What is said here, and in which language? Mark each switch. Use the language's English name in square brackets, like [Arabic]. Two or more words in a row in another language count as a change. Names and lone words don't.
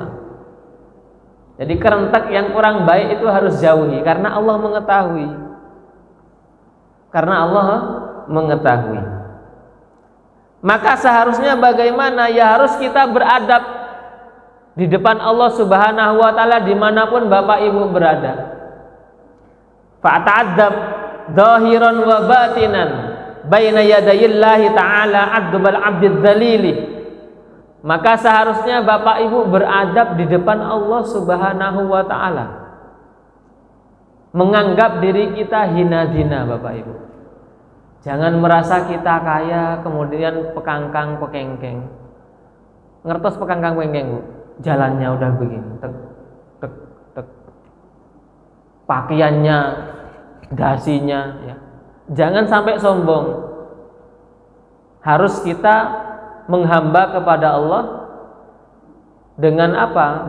[Indonesian] Jadi kerentek yang kurang baik itu harus jauhi karena Allah mengetahui. Karena Allah mengetahui. Maka seharusnya bagaimana? Ya harus kita beradab di depan Allah [Arabic] سبحانه وتعالى [Indonesian] dimanapun Bapak Ibu berada. [Arabic] فتأدب ظاهرا وباطنا بين يدي الله تعالى أدب العبد الذليل. [Indonesian] Maka seharusnya Bapak Ibu beradab di depan Allah [Arabic] سبحانه وتعالى, [Indonesian] menganggap diri kita hina-hina Bapak Ibu. Jangan merasa kita kaya kemudian pekangkang pekengkeng. Ngertos pekangkang pekengkeng Bu? Jalannya udah begini, tek tek tek. Pakaiannya, dasinya ya. Jangan sampai sombong. Harus kita menghamba kepada Allah dengan apa?